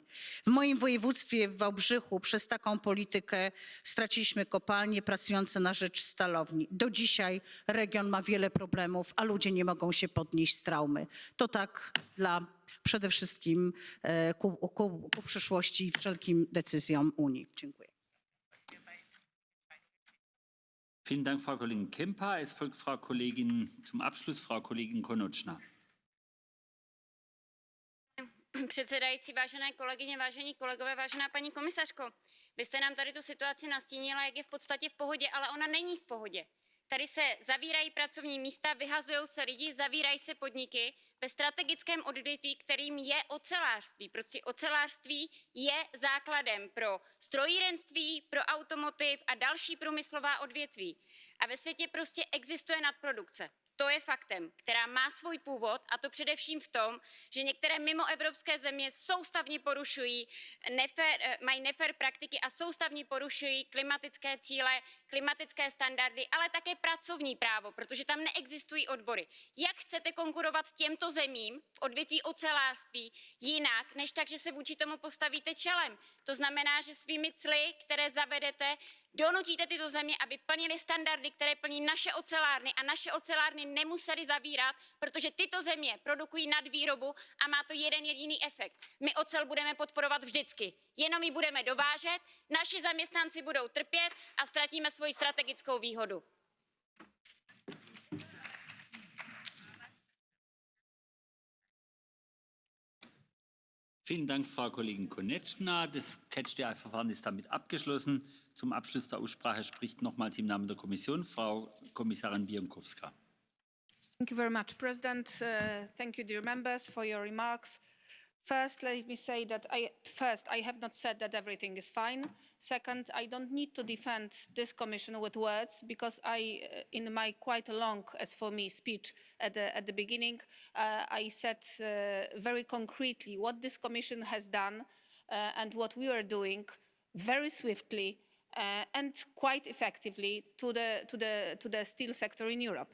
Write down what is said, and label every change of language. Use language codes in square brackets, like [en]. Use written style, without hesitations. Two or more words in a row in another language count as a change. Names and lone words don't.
[pl] W moim województwie w Wałbrzychu przez taką politykę straciliśmy kopalnie pracujące na rzecz stalowni. Do dzisiaj region ma wiele problemów, a ludzie nie mogą się podnieść z traumy. To tak dla przede wszystkim ku przyszłości i wszelkim decyzjom Unii. Dziękuję. [de] Vielen Dank, Frau Kollegin Kempa. Es folgt Frau Kollegin zum Abschluss, Frau Kollegin Konečná. [cs] Předsedající, vážené kolegyně, vážení kolegové, vážená paní komisařko, vy jste nám tady tu situaci nastínila, jak je v podstatě v pohodě, ale ona není v pohodě. Tady se zavírají pracovní místa, vyhazují se lidi, zavírají se podniky ve strategickém odvětví, kterým je ocelářství. Prostě ocelářství je základem pro strojírenství, pro automotiv a další průmyslová odvětví. A ve světě prostě existuje nadprodukce. To je faktem, která má svůj původ, a to především v tom, že některé mimoevropské země soustavně porušují, mají nefér praktiky a soustavně porušují klimatické cíle, klimatické standardy, ale také pracovní právo, protože tam neexistují odbory. Jak chcete konkurovat těmto zemím v odvětví ocelářství jinak, než tak, že se vůči tomu postavíte čelem? To znamená, že svými cly, které zavedete, donutíte tyto země, aby plnily standardy, které plní naše ocelárny, a naše ocelárny nemusely zavírat, protože tyto země produkují nadvýrobu a má to jeden jediný efekt. My ocel budeme podporovat vždycky. Jenom ji budeme dovážet, naši zaměstnanci budou trpět a ztratíme svoji strategickou výhodu. [de] Vielen Dank, Frau Kollegin Konečná. Das Catch-the-Eye-Verfahren ist damit abgeschlossen. Zum Abschluss der Aussprache spricht nochmals im Namen der Kommission Frau Kommissarin Bieńkowska. [en] Thank you very much, President. Thank you, dear members, for your remarks. First, let me say that I have not said that everything is fine. Second, I don't need to defend this Commission with words, because in my quite long, as for me, speech at the beginning, I said very concretely what this Commission has done and what we are doing very swiftly and quite effectively to the steel sector in Europe.